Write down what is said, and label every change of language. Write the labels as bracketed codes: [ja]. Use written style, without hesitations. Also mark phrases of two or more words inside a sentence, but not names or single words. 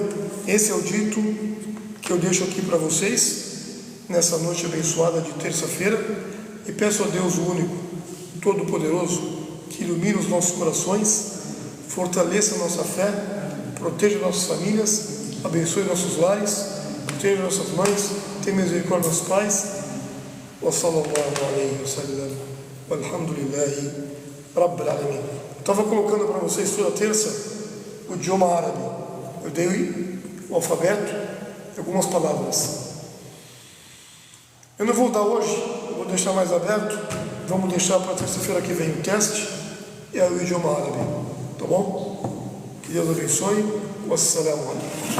[pt] Esse é o dito que eu deixo aqui para vocês nessa noite abençoada de terça-feira, e peço a Deus o único, todo-poderoso, que ilumine os nossos corações, fortaleça a nossa fé, proteja nossas famílias, abençoe nossos lares, proteja nossas mães, tenha misericórdia dos pais. [ar] وصلى الله عليه وسلم، والحمد لله رب العالمين. [pt] Estava colocando para vocês toda terça o idioma árabe. Eu dei o alfabeto e algumas palavras. Eu não vou dar hoje, eu vou deixar mais aberto. Vamos deixar para terça-feira que vem o teste, é o idioma árabe. Tá bom? Que Deus abençoe. [ar] والسلام عليكم.